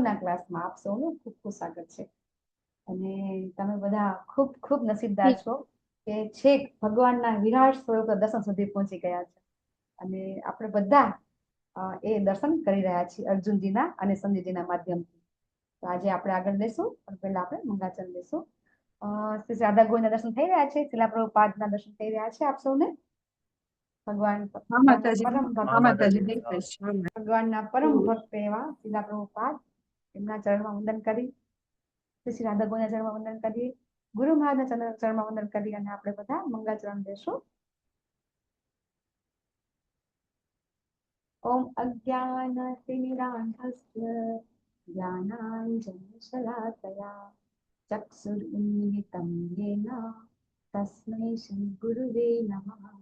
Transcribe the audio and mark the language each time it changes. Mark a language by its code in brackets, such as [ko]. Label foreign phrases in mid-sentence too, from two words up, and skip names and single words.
[gu] ના ક્લાસમાં આપ સૌનું ખૂબ ખૂબ સ્વાગત છે અને તમે બધા ખૂબ ખૂબ નસીબદાર છો કે છેક ભગવાનના વિરાટ સ્વરૂપ દર્શન સુધી પહોંચી ગયા છે અને આપણે બધા એ દર્શન કરી રહ્યા છીએ અર્જુનજીના અને સંજયજીના માધ્યમથી તો આજે આપણે આગળ લેશું પણ પહેલા આપણે મંગળાચરણ લેશું શ્રી રાધા ગોવિંદના દર્શન થઈ રહ્યા છે શિલા પ્રભુપાદના દર્શન થઈ રહ્યા છે આપ સૌને ભગવાન [hi] हाँ माता जी। [gu] પરમ [hi] हाँ माता [gu] ભક્ત [hi] जी देख [gu] ભગવાનના પરમ ભક્ત એવા શિલા પ્રભુપાદ એમના ચરણમાં વંદન કરી શ્રી રાધા ગોવિંદના ચરણમાં વંદન કરીએ ગુરુ મહારાજના ચરણમાં વંદન કરી અને આપણે બધા મંગળાચરણ લેશું [sa] ओम अज्ञानतिमिरान्धस्य ज्ञानाञ्जनशलाकया चक्षुरुन्मिलितं येन तस्मै श्रीगुरुवे नमः